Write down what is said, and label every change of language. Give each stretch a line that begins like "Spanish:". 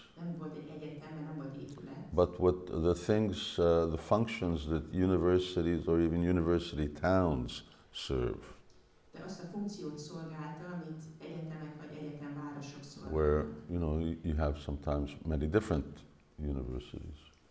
Hungarian: Nem volt egy egyetem, mert nem volt épület.
English: But what the functions that universities or even university towns serve.
Hungarian: De azt a funkciót szolgálta, amit egyetemek vagy egyetemvárosok szolgálnak.
English: Where, you have sometimes many different universities.